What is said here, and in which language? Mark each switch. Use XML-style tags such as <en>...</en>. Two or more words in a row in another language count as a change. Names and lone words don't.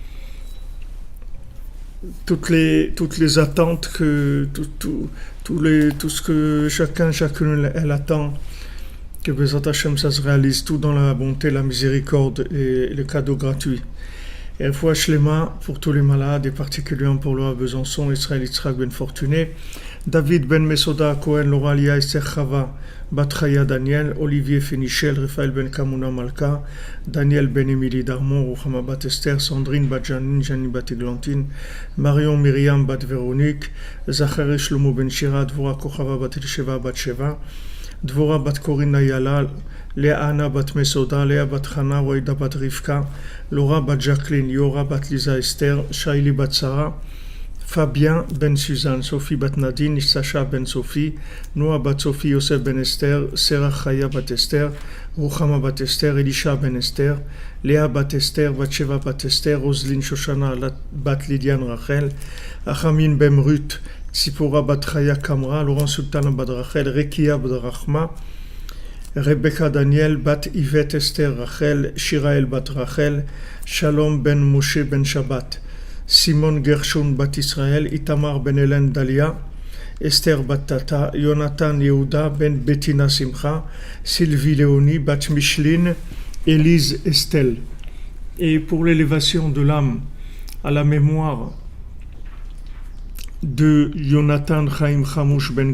<fr>Toutes les attentes, tout ce que chacune elle attend, que</fr> <he>בעזרת השם</he> <fr>ça se réalise, tout dans la bonté, la miséricorde et le cadeau gratuit. Et</fr> <he>רפואה שלמה</he> <fr>pour tous les malades, et particulièrement pour Laura Besançon, Israël Yitzhak Ben Fortuné, David Ben Mesoda Cohen, Laura Lia Esther Chava, Batraya Daniel, Olivier Fenichel, Raphaël Ben Kamuna Malka, Daniel Ben Emily Darmon, Ruchama Bat Esther, Sandrine Bat Janine, Janine Bat Eglantine, Marion Myriam Bat Véronique, Zachary Shlomo Ben Shira, Dvora Kochava Bat Elisheva Bat Sheva, Dvora Bat Corinne Ayala, Léa Anna Bat Mesoda, Léa Bat Chana, Waïda Bat Rivka, Laura Bat Jacqueline, Yora Bat Lisa Esther, Shaili Bat Sarah, Fabien Ben Suzanne, Sophie Bat Nadine, Sacha Ben Sophie, Noah Bat Sophie, Yosef Ben Esther, Sarah Chaya Bat Esther, Ruchama Bat Esther, Elisha Ben Esther, Léa Bat Esther, Batsheva Bat Esther, Roselyne Shoshana Bat Lydiane Rachel, Achamin Ben Ruth, Tzipora Bat Chaya Kamra, Laurent Sultana Bat Rachel, Rekia Bat Rachma, Rebecca Daniel Bat Yvette Esther Rachel, Shirael Bat Rachel, Shalom Ben Moshe Ben Shabbat, Simon Gershon Bat Israël, Itamar Ben Hélène Dalia, Esther Bat Tata, Jonathan Yehuda Ben Bettina Simcha, Sylvie Léonie Bat Micheline, Élise Estelle. Et pour l'élévation de l'âme à la mémoire de Jonathan Chaim Chamouch Ben</fr>